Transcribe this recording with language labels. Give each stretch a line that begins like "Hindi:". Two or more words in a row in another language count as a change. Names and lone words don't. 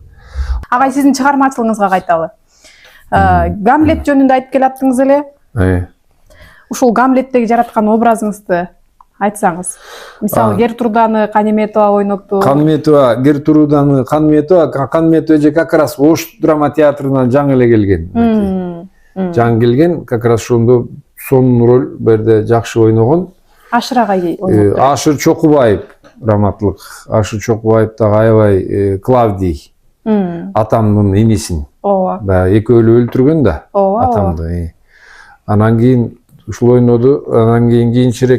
Kyrgyz: Агай, сиздин чыгармачылыгыңызга кайталы. Гамлет жөнүндө айтып келаттыңыз эле. Ушул Гамлеттеги жараткан образыңызды айтсаңыз. Мисалы, Гертруданы Канеметова ойнопту. Канеметова же
Russian: как раз
Kyrgyz: Ош драма театрынан жаңы эле келген. Жаңы келген,
Russian: как раз
Kyrgyz: ошондо сонун роль берде жакшы ойногон. Ашыр агай ойнопту. Ашыр Чокубаев, раматлык. Ашыр Чокубаев дагы аябай Клавдий. Атамдын энесин. Ооба. Экөөлү өлтүргөн да атамды. Анан кийин ушул ойноду, анан кийинчерээк